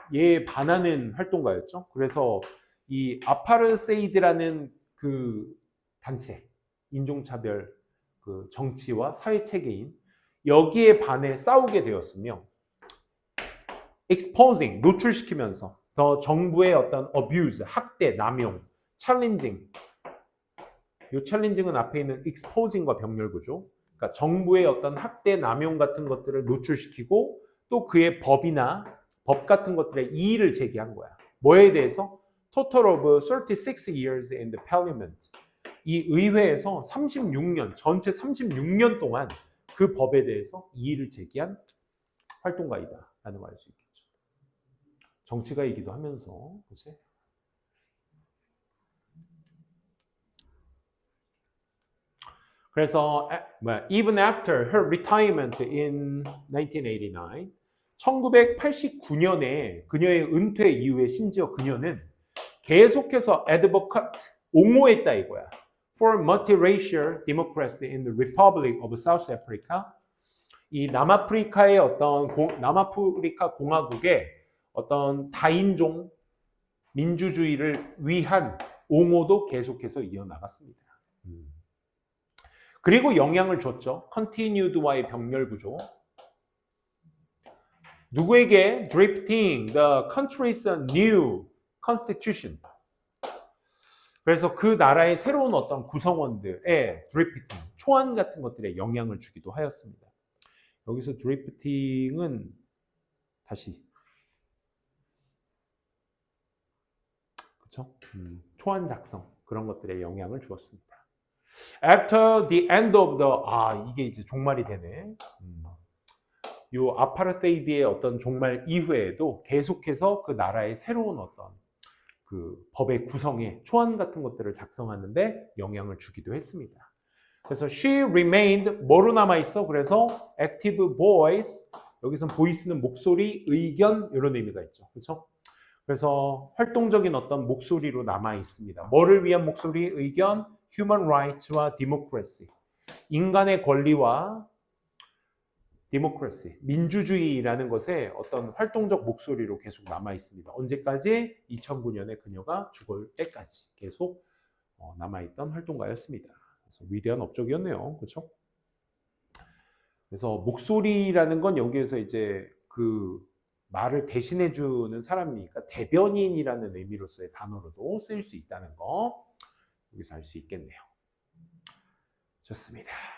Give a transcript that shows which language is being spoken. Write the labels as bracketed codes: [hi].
[ko] 얘에 반하는 활동가였죠. 그래서 이 아파르세이드라는 그 단체, 인종차별 그 정치와 사회체계인 여기에 반해 싸우게 되었으며 exposing, 노출시키면서 더 정부의 어떤 abuse, 학대, 남용, challenging, 이 challenging은 앞에 있는 exposing과 병렬구조, 그러니까 정부의 어떤 학대 남용 같은 것들을 노출시키고 또 그의 법이나 법 같은 것들의 이의를 제기한 거야. 뭐에 대해서? [en] Total of 36 years in the parliament. [ko] 이 의회에서 36년, 전체 36년 동안 그 법에 대해서 이의를 제기한 활동가이다라는 걸 알 수 있겠죠. 정치가이기도 하면서, 그렇지? 그래서 [en] even after her retirement in 1989, [ko] 1989년에 그녀의 은퇴 이후에 심지어 그녀는 계속해서 advocate, 옹호했다 이거야. [en] For multiracial democracy in the Republic of South Africa. [ko] 이 남아프리카의 남아프리카 공화국의 어떤 다인종 민주주의를 위한 옹호도 계속해서 이어나갔습니다. 그리고 영향을 줬죠. Continued와의 병렬 구조. 누구에게? [en] Drafting the country's new constitution. [ko] 그래서 그 나라의 새로운 어떤 구성원들의 드리프팅, 초안 같은 것들에 영향을 주기도 하였습니다. 여기서 드리프팅은 다시 그렇죠? 초안 작성 그런 것들에 영향을 주었습니다. [en] After the end of the [ko] 이게 이제 종말이 되네. 요 아파르테이드의 어떤 종말 이후에도 계속해서 그 나라의 새로운 어떤 그 법의 구성에 초안 같은 것들을 작성하는데 영향을 주기도 했습니다. 그래서 [en] she remained [ko] 뭐로 남아 있어? 그래서 [en] active voice, [ko] 여기서는 voice는 목소리, 의견 이런 의미가 있죠. 그렇죠? 그래서 활동적인 어떤 목소리로 남아 있습니다. 뭐를 위한 목소리? 의견, human rights와 democracy. 인간의 권리와 디모크라시, 민주주의라는 것에 어떤 활동적 목소리로 계속 남아 있습니다. 언제까지? 2009년에 그녀가 죽을 때까지 계속 남아있던 활동가였습니다. 그래서 위대한 업적이었네요. 그렇죠? 그래서 목소리라는 건 여기에서 이제 그 말을 대신해주는 사람이니까 대변인이라는 의미로서의 단어로도 쓰일 수 있다는 거 여기서 알 수 있겠네요. 좋습니다.